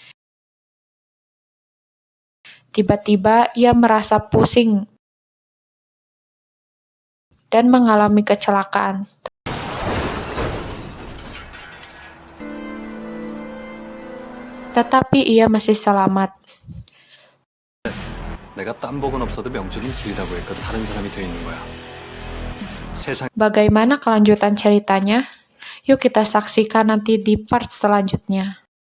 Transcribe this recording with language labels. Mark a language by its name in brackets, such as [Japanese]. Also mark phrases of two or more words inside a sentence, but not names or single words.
[Indonesian] Tiba-tiba ia merasa pusing dan mengalami kecelakaan. Tetapi ia masih selamat. [Korean] 내가 딴 복은 없어도 명줄은 길다고 했거든. 다른 사람이 돼 있는 거야. 세상 [Indonesian] Bagaimana kelanjutan ceritanya? Yuk kita saksikan nanti di part selanjutnya.